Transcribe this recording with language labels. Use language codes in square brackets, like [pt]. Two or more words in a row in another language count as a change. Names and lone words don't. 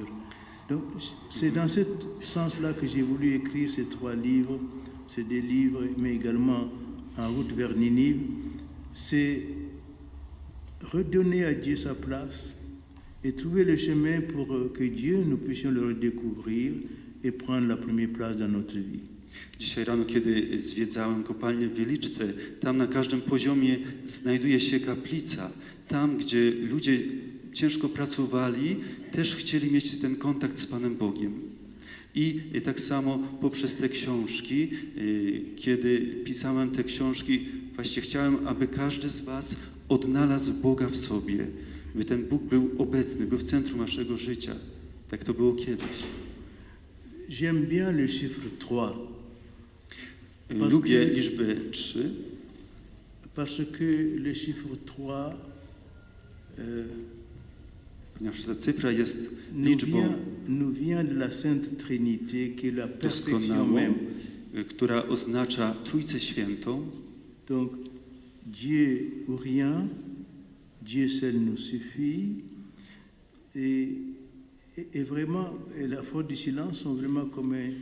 [fr] Donc, c'est dans ce sens-là que j'ai voulu écrire ces 3 livres, ces 2 livres, mais également En route vers Ninive. C'est redonner à Dieu sa place et trouver le chemin pour que Dieu, nous puissions le redécouvrir et prendre la première place dans notre vie. [pl] Dzisiaj rano, kiedy zwiedzałem kopalnię w Wieliczce, tam na każdym poziomie znajduje się kaplica. Tam, gdzie ludzie ciężko pracowali, też chcieli mieć ten kontakt z Panem Bogiem. I tak samo poprzez te książki, kiedy pisałem te książki, właśnie chciałem, aby każdy z was odnalazł Boga w sobie, by ten Bóg był obecny, był w centrum naszego życia. Tak to było kiedyś. [fr] J'aime bien le chiffre 3. [pl] Lubię liczbę 3. [fr] Parce que le chiffre 3 [pl] ponieważ ta cyfra jest liczbą [fr] nous vient de la Sainte Trinité, qui est la perfection [pl] doskonałą, [fr] même. [pl] która oznacza Trójcę Świętą. [fr] Donc, Dieu ou rien, Dieu seul nous suffit. Et vraiment, et la faute du silence sont vraiment comme